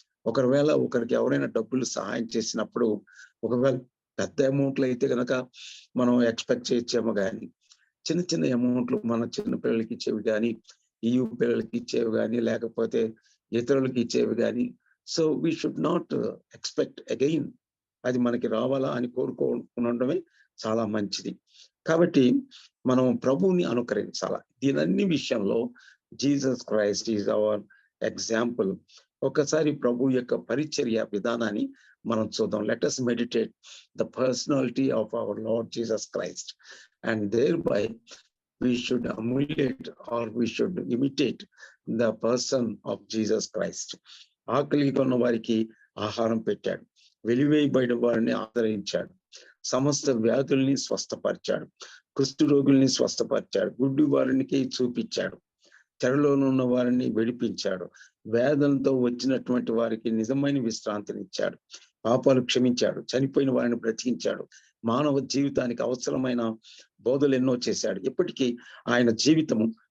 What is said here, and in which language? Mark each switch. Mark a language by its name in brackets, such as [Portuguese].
[Telugu] ఒకరికి ఎవరైనా డబ్బులు సహాయం చేసినప్పుడు ఒకవేళ పెద్ద అమౌంట్లు అయితే కనుక మనం ఎక్స్పెక్ట్ చేయొచ్చేమో, కానీ చిన్న చిన్న అమౌంట్లు మన చిన్న పిల్లలకి ఇచ్చేవి కానీ, EU పిల్లలకి ఇచ్చేవి కానీ, లేకపోతే ఇతరులకి ఇచ్చేవి కానీ, [English] So we should not expect again. [Telugu] అది మనకి రావాలా అని కోరుకోవడమే చాలా మంచిది. కాబట్టి మనం ప్రభువుని అనుకరించాలా. దీనన్ని విషయంలో [English] Jesus Christ is our example. [Telugu] ఒకసారి ప్రభు యొక్క పరిచర్య విధానాన్ని మనం చూద్దాం. [English] Let us meditate the personality of our Lord Jesus Christ, and thereby we should emulate or we should imitate the person of Jesus Christ. [Telugu] ఆకలిగా ఉన్న వారికి ఆహారం పెట్టాడు, వెలివేయబడిన వారిని ఆదరించాడు, సమస్త వ్యాధుల్ని స్వస్థపరిచాడు, కుష్టు రోగుల్ని స్వస్థపరిచాడు, గుడ్డి వారికి చూపించాడు, చెరలోనున్న వారిని విడిపించాడు, వేదనతో వచ్చినటువంటి వారికి నిజమైన విశ్రాంతినిచ్చాడు, పాపాలు క్షమించాడు, చనిపోయిన వారిని బ్రతికించాడు, మానవ జీవితానికి అవసరమైన బోధలు ఎన్నో చేశాడు. ఇప్పటికీ ఆయన జీవితము